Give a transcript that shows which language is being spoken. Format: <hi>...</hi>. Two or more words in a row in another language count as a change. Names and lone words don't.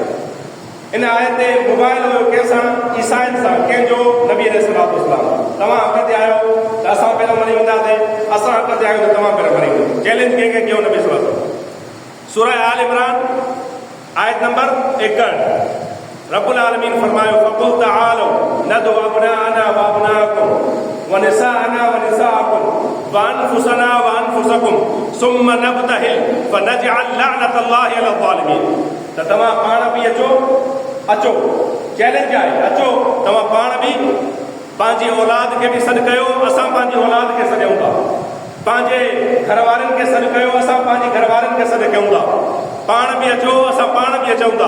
<sd>इन आयत ते मोबाइल हुयो कंहिंसां, ईसाइन सां, कंहिंजो नबी</sd> <ar>عليه الصلاة والسلام.</ar> <sd>तव्हां हक़ ते आहियो त असां पहिरियों मरी वेंदासीं, असां हक़ ते आहियूं त तव्हां पहिरियों मरी वेंदो। चैलेंज कंहिंखे कयो नबी</sd> <ar>صلى الله عليه وسلم.</ar> <sd>सूरह आल इमरान आयत नंबर 61</sd> <ar>رب العالمين फरमायो فقل تعالوا ندع أبناءنا وأبناءكم ونساءنا ونساءكم وأنفسنا وأنفسكم ثم نبتهل فنجعل لعنة الله على الظالمين.</ar> <sd>त तव्हां पाण बि अचो, चैलेंज आहे, अचो तव्हां पाण बि पंहिंजी औलाद खे बि सॾु कयो, असां पंहिंजी औलाद खे सॾूं था, पंहिंजे घर वारनि खे सॾु कयो, असां पंहिंजी घर वारनि खे सॾु कयूं था, पाण बि अचो, असां पाण बि अचूं था।</sd>